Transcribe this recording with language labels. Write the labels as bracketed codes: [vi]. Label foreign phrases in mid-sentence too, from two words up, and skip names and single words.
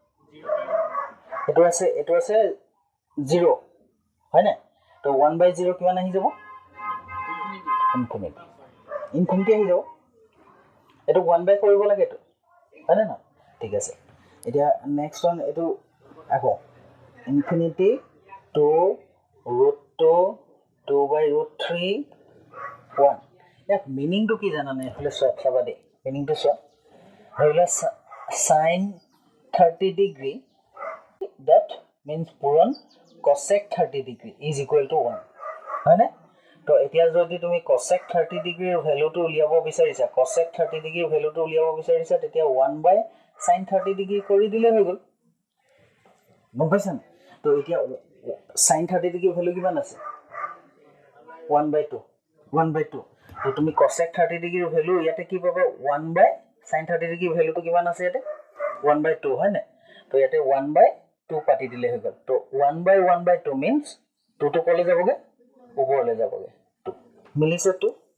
[as] আছে 0 হয় না তো 1/0 কিমান আহি যাব ইনফিনিটি আহি যাব এটো 1 কৰিব লাগে তো হয় না ঠিক আছে এতিয়া [en] next one [as] এটো আকৌ [en] infinity to [as] √2 2/√3 1 ইয়াক মিনিং তো কি জানা নাই হলে চাবা দে মিনিং তো চোৱা হলে [en] sin 30 degree that means [as] পূৰণ [en] cosec 30 degree is equal to 1 [as] হয় না তো এতিয়া যদি তুমি [en] cosec 30 degree [as] এর ভ্যালুটো উলিয়াব বিচাৰিছা [en] cosec 30 degree [as] এর ভ্যালুটো উলিয়াব বিচাৰিছা তেতিয়া [en] 1/sin 30 degree [as] কৰি দিলে হৈ গল গম পাইছা তো এতিয়া [en] sin 30 degree [as] ভ্যালু কিমান আছে 1/2 তো তুমি [en] cosec 30 degree [as] ভ্যালু ইয়াতে কি পাবা [en] 1/sin 30 degree [as] ভ্যালুটো কিমান আছে ইয়াতে 1/2 হয় না তো ইয়াতে 1/2 পাতি দিলে হৈ গল তো 1/1/2 means 2 to কলে যাবগে ওপৰলে যাবগে মিলিছে তো